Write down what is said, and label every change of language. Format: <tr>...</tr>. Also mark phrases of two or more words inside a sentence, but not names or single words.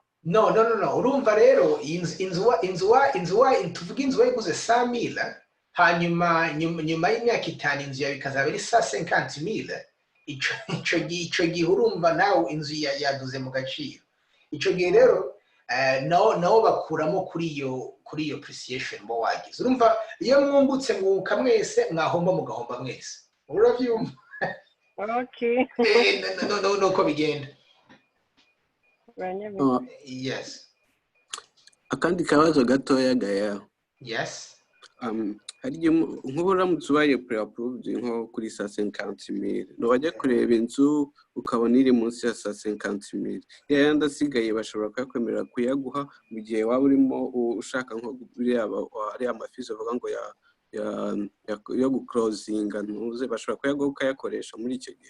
<rn>no urumva rero inzu tuvuga inzu iguze 100,000 hanyuma nyuma y'imyaka 5 inzu yawe ikazaba ari 150,000 ico gihe urumva nawe inzu yaduze mu gaciro ico gihe rero nawo bakuramo kuri iyo appreciation bo wagize urumva iyo mwungutse mwunguka mwese mwahomba mugahomba mwese uravyumva okay no ko bigenda Ranyabwe. yes akandi kabazo gatoya gaya yes hari igihe nk'ubu uramutse ubaye pre-approved nko kuri 150,000 ntiwajya kureba inzu ukabona iri munsi ya 150,000 yayandi asigaye bashobora kuyakwemerera kuyaguha mu gihe waba urimo ushaka nko ari amafizi avuga ngo yo guclosinga ntuze bashobora kuyaguha ukayakoresha muri icyo gihe.</rn>